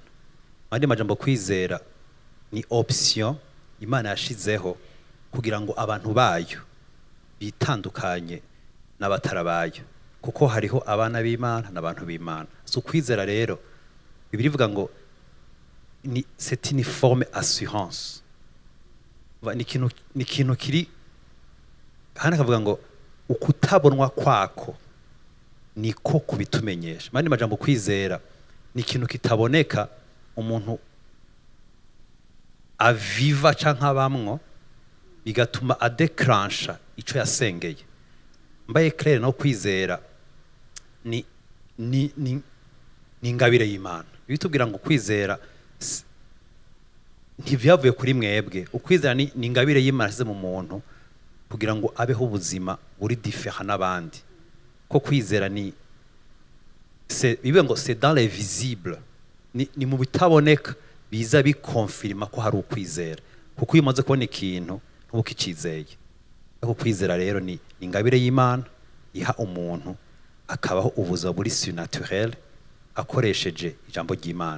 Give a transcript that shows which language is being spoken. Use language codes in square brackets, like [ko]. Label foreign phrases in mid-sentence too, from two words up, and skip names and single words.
[rn] Andi majambo kwizera ni option Imana yashizeho kugira ngo abantu bayo bitandukanye n'abatarabayo, kuko hariho abana b'Imana n'abantu b'Imana. So kwizera rero Bibiliya ivuga ngo ni [fr] c'est une forme assurance. [rn] Ni kintu kiri hana kavuga ngo ukutabonwa kwako niko kubitumenyesha. Mandi majambo kwizera ni kintu kitaboneka umuntu aviva canke abamwo bigatuma adecrancha ico yasengeye. Mbaye clair no kwizera ni ingabire y'Imana. Bitubwira ngo kwizera ntivyavuye kuri mwebwe. Ukwizera ni ingabire y'Imana ze mu muntu kugira ngo abeho ubuzima buri différent n'abandi. Ko kwizera ni bivuga ngo [fr] c'est dans les visibles, [rn] ni mu bitaboneka biza bikonfirma ko hari ukwizera, kuko iyo umaze kubona ikintu ntukicizeye. Ko kwizera rero ni ingabire y'Imana iha umuntu akabaho ubuzima buri surnaturel akoresheje ijambo ry'Imana.